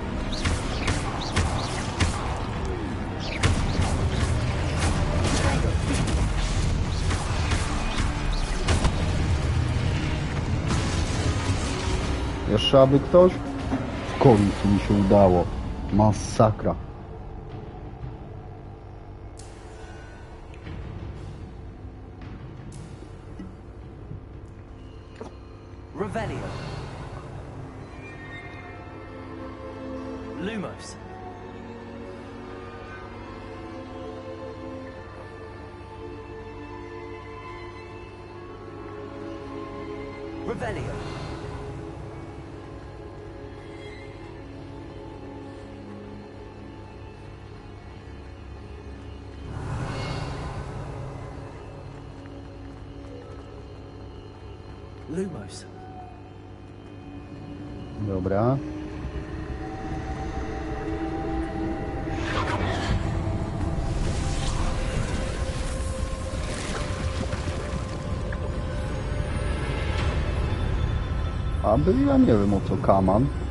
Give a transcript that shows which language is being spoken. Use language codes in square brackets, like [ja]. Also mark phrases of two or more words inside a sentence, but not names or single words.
[pl] Jeszcze aby ktoś? W końcu mi się udało. Masakra. [la] Revelio. Lumos. Revelio. Lumos. [pl] Dobra. Aby ja nie wiem o co kaman.